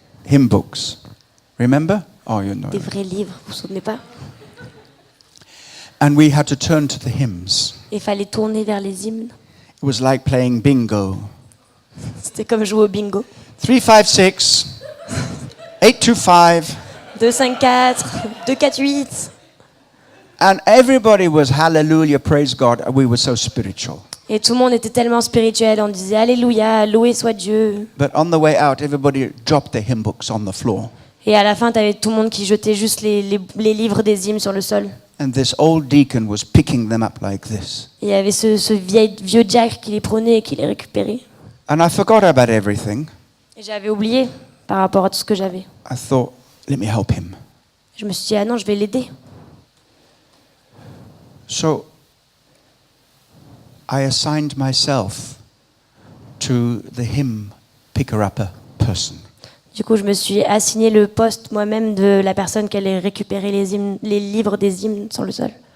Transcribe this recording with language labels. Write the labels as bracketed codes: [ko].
[en] hymn books. Remember? Oh, you know. [fr] Des vrais livres, vous vous souvenez pas? [en] And we had to turn to the hymns. [fr] Il fallait tourner vers les hymnes. [en] It was like playing bingo. [fr] C'était comme jouer au bingo. [en] 3, 5, 6, 8, 2, 5. [fr] 2, 5, 4, 2, 4, 8. [en] And everybody was hallelujah, praise God. We were so spiritual. [fr] Et tout le monde était tellement spirituel, on disait Alléluia, loué soit Dieu. [en] But on the way out, everybody dropped their hymn books on the floor. [fr] Et à la fin, tu avais tout le monde qui jetait juste les livres des hymnes sur le sol. [en] And this old deacon was picking them up like this. [fr] Et il y avait ce vieux diacre qui les prenait et qui les récupérait. [en] And I forgot about everything. [fr] Et j'avais oublié par rapport à tout ce que j'avais. [en] I thought, let me help him. [fr] Je me suis dit, ah non, je vais l'aider. [en] So I assigned myself to the hymn picker-upper person. [fr] Du coup, je me suis assigné le poste moi-même de la personne qui allait récupérer les livres des hymnes sur le sol.